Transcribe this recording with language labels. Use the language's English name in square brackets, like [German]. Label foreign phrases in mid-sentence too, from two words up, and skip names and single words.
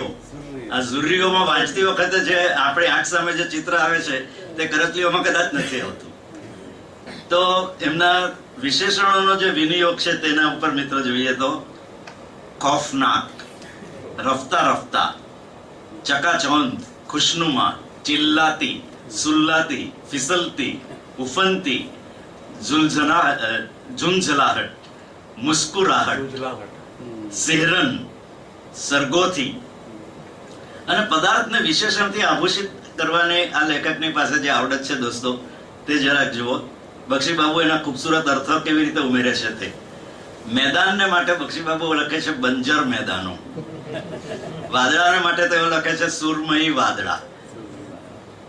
[Gujarati] આ ઝુર્રીઓમાં વાંચતી વખતે જે આપણી આંખ સામે જે ચિત્ર આવે છે તે કરતલીઓમાં કદાચ નથી આવતું. તો એમના વિશેષણોનો જે વિનિયોગ છે તેના ઉપર મિત્રો જોઈએ તો [Hindi] खौफनाक, रफ्ता रफ्ता, चकाचौंध, खुशनुमा, चिल्लाती, सुल्लाती, फिसलती, उफनती, झुंझलाहट, मुस्कुराहट, सिहरन, सरगोथी. [Gujarati] અને પદાર્થને વિશેષણથી આભૂષિત કરવાની આ લેખકની પાસે જે આવડત છે દોસ્તો, તે જરાક જુઓ. બક્ષીબાબુ એના ખૂબસૂરત અર્થો કેવી રીતે ઉમેરે છે તે. મેદાનને માટે બક્ષીબાબુ લખે છે બંજર મેદાનો, વાદળાને માટે તેઓ લખે છે સુરમયી વાદળા.